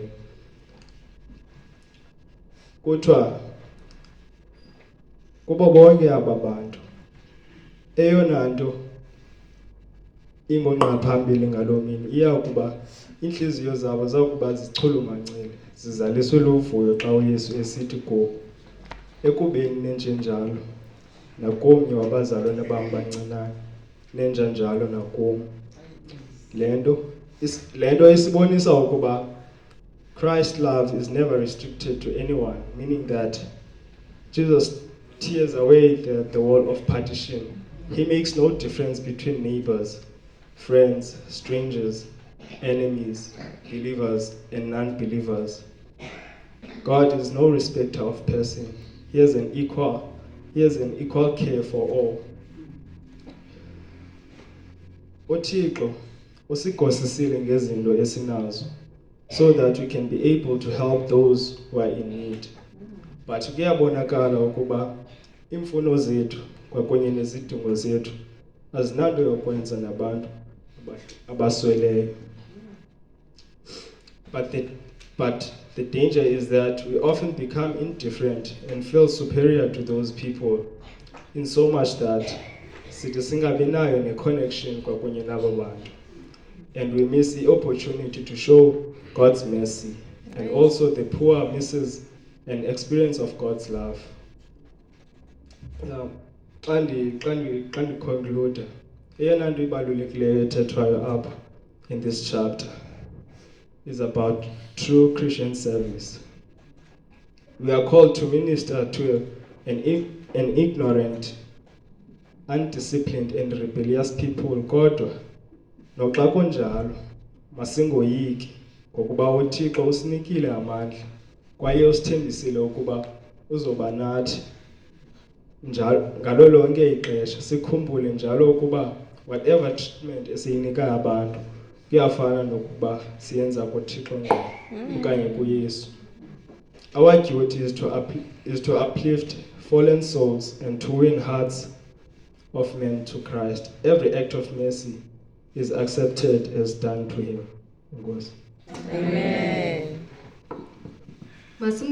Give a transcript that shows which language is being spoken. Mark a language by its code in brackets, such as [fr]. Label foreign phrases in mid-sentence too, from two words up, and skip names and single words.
[xh] Kuthiwa kubo bonke aba bantu eyona nto ingonqa phambili ngaloo mini iyakuba inhliziyo zabo zakuba zichulumancile zizaliswe luvuyo xa uYesu esithi kubo, ekubeni nenjenjalo nakomnye wabazalwane bam bancinane nenjanjalo nakum. Le nto isibonisa ukuba [en] Christ's love is never restricted to anyone, meaning that Jesus tears away the wall of partition. He makes no difference between neighbors, friends, strangers, enemies, believers, and non-believers. God is no respecter of person. He has an equal care for all. [xh] uThixo usigosisile ngezinto esinazo [en] so that we can be able to help those who are in need. [xh] But kuyabonakala ukuba imfuno zethu kwakunye nezidingo zethu azinanto yokwenza nabantu abasweleyo. [en] But the danger is that we often become indifferent and feel superior to those people, in so much that [xh] sithi singabi nayo ne-connection kwakunye nabo bantu. [en] And we miss the opportunity to show God's mercy, and also the poor misses an experience of God's love. Now, [xh] xa ndiconclude, eyona nto ibalulekileyo ethethwayo apha [en] in this chapter is about true Christian service. We are called to minister to an ignorant, undisciplined and rebellious people, [xh] kodwa noxa kunjalo masingoyiki ngokuba uThixo usinikile amandla kwaye usithembisile ukuba uzoba nathi njalo ngalo lonke ixesha. Sikhumbule njalo ukuba [en] whatever treatment [xh] esiyinika abantu kuyafana nokuba siyenza kuThixo ngqo okanye kuYesu. [en] Our duty is to uplift fallen souls and to win hearts of men to Christ. Every act of mercy is accepted as done to him. Amen.